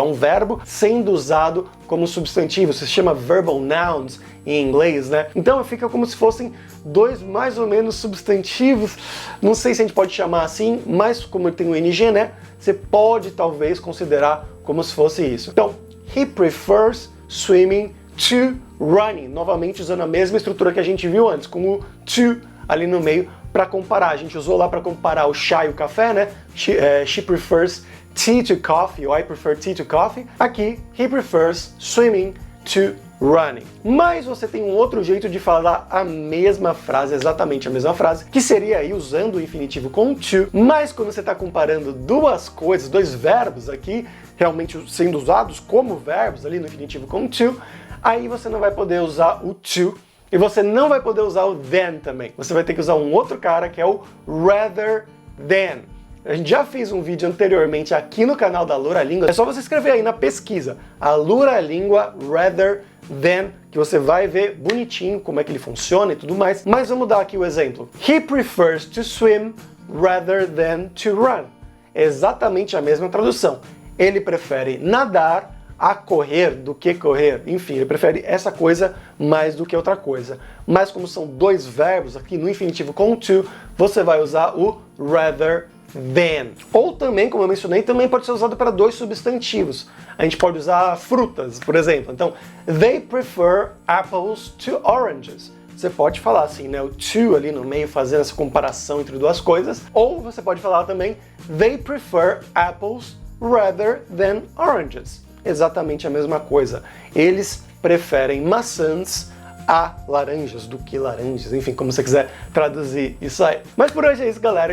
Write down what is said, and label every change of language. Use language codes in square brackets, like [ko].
[pt] É um verbo sendo usado como substantivo. Isso se chama verbal nouns em inglês, né? Então fica como se fossem dois mais ou menos substantivos. Não sei se a gente pode chamar assim, mas como tem o ing, né? Você pode talvez considerar como se fosse isso. Então, [en] he prefers swimming to running. [pt] Novamente usando a mesma estrutura que a gente viu antes, com o to ali no meio, para comparar. A gente usou lá para comparar o chá e o café, né? [en] She prefers tea to coffee, [pt] ou [en] I prefer tea to coffee. [pt] Aqui, [en] he prefers swimming to running. [pt] Mas você tem um outro jeito de falar a mesma frase, exatamente a mesma frase, que seria aí usando o infinitivo com to, mas quando você está comparando duas coisas, dois verbos aqui, realmente sendo usados como verbos ali no infinitivo com to, aí você não vai poder usar o to, e você não vai poder usar o than também. Você vai ter que usar um outro cara que é o rather than. A gente já fez um vídeo anteriormente aqui no canal da Loura Língua. É só você escrever aí na pesquisa a Loura Língua rather than, que você vai ver bonitinho como é que ele funciona e tudo mais. Mas vamos dar aqui o exemplo. [en] He prefers to swim rather than to run. [pt] Exatamente a mesma tradução. Ele prefere nadar a correr do que correr. Enfim, ele prefere essa coisa mais do que outra coisa. Mas como são dois verbos aqui no infinitivo com to, você vai usar o rather than. Ou também, como eu mencionei, também pode ser usado para dois substantivos. A gente pode usar frutas, por exemplo. Então, [en] they prefer apples to oranges. [pt] Você pode falar assim, né, o to ali no meio, fazendo essa comparação entre duas coisas. Ou você pode falar também, [en] they prefer apples rather than oranges. [pt] Exatamente a mesma coisa. Eles preferem maçãs a laranjas do que laranjas, enfim, como você quiser traduzir isso aí. Mas por hoje é isso, galera.